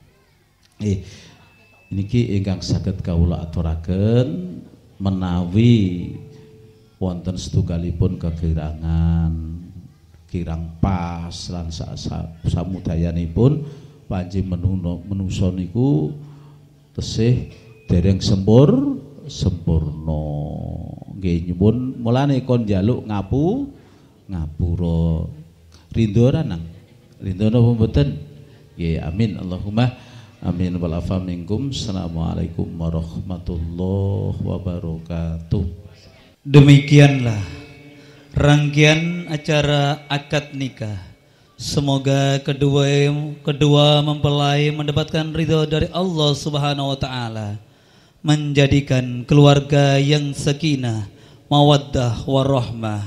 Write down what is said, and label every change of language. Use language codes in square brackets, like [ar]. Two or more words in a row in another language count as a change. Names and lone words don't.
[jv] Niki ingkang saged kawula aturaken menawi wonten setunggalipun kekirangan, kirang pas lan samudayanipun panji menungso niku tesih dereng sempurna. Nggih nyuwun mulane kon njaluk ngapura. Rindu ora nang? Rindu napa mboten? Nggih, [ar] آمين اللهم آمين والعفو منكم. السلام عليكم ورحمة الله وبركاته. [id] Demikianlah rangkaian acara akad nikah. Semoga kedua mempelai mendapatkan ridho dari Allah [ar] سبحانه وتعالى, [id] menjadikan keluarga yang [ar] سكينة مودة ورحمة.